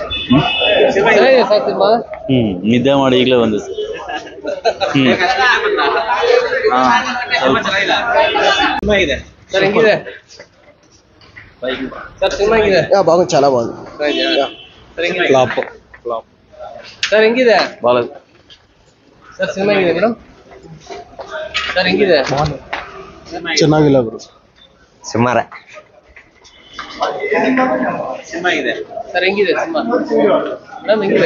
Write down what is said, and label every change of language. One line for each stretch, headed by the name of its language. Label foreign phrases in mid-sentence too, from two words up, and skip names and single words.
Kannada: ನಿದ್ದೆ ಮಾಡಿ ಈಗಲೇ ಒಂದು
Telugu: బాగుంది చాలా బాగుంది
Kannada: ಫ್ಲಾಪ್ ಸರ್ ಹೆಂಗಿದೆ ಬಾಲ ಸರ್ ಸಿನಿಮಾ ಹೇಗಿದೆ ಮೇಡಮ್ ಸರ್ ಹೆಂಗಿದೆ ಚೆನ್ನಾಗಿಲ್ಲ ಗುರು ಸುಮಾರ ಸಿನಿಮಾ ಇದೆ ಸರ್ ಹೆಂಗಿದೆ ಸಿನಿಮಾ ಮೇಡಮ್ ಹೆಂಗಿದೆ